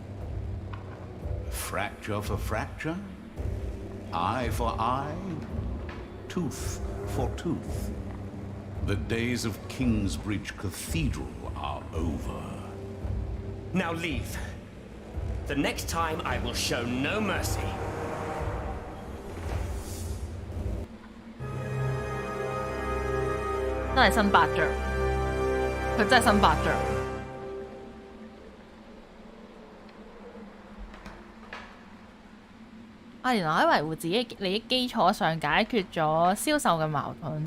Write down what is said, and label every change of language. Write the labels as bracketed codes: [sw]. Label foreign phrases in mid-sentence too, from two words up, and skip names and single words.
[en] Fracture for fracture? eye for eye, tooth for tooth. The days of Kingsbridge Cathedral are over. Now leave. The next time I will show no mercy. [yue] 真係新白象，佢真係新白象。阿蓮娜喺維護自己利益基礎上解決咗銷售嘅矛盾。